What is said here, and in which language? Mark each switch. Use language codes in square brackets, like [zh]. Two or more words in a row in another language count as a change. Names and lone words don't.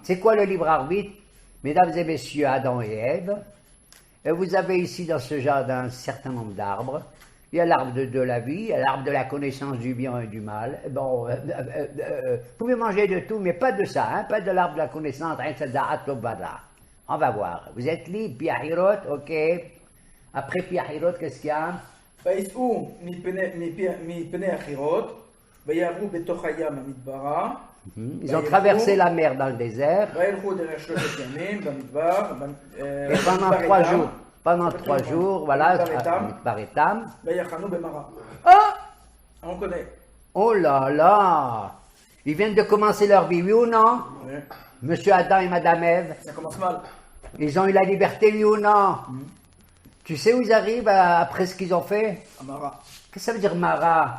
[fr] C'est quoi le libre arbitre? Mesdames et messieurs, Adam et Ève, et vous avez ici dans ce jardin un certain nombre d'arbres. Il y a l'arbre de la vie, il y a l'arbre de la connaissance du bien et du mal. Bon, vous pouvez manger de tout, mais pas de ça, hein? Pas de l'arbre de la connaissance, on va voir. Vous êtes libre, Pi Ahirot, ok. Après Pi Ahirot, qu'est-ce qu'il y a? [he] ויסעו מפני החירות, ויעברו בתוך הים המדברה. [fr] Ils ont traversé la mer dans le désert. [he] וילכו דרך 3 ימים במדבר. [fr] Et pendant 3 jours, voilà, par Etam. [he] ויחנו במראה. [fr] On connaît. Oh là là! Ils viennent de commencer leur vie, oui ou non? Oui. Monsieur Adam et Madame Ève, Ça commence mal. ils ont eu la liberté, oui ou non? Tu sais où ils arrivent après ce qu'ils ont fait? Amara. Qu'est-ce que ça veut dire Mara?